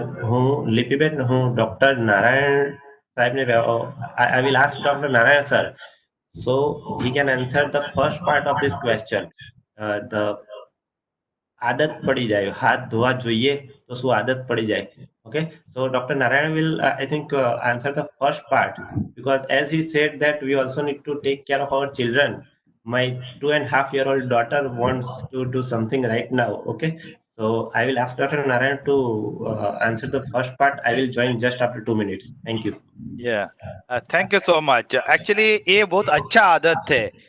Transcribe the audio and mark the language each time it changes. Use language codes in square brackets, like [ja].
[gu] હું લિપિબેન, હું ડોક્ટર નારાયણ સાહેબને [en] I will ask Dr. Narayan sir, so he can answer the first part of this question. [gu] The આદત પડી જાય, હાથ ધોવા જોઈએ તો શું આદત પડી જાય? [en] Okay, so Dr. Narayan will I think answer the first part, because as he said that we also need to take care of our children. My 2.5-year-old daughter wants to do something right now. Okay, so I will ask Dr. Narayan to answer the first part. I will join just after 2 minutes. Thank you. Yeah, thank you so much. [hi] Actually, ये बहुत अच्छा आदत है.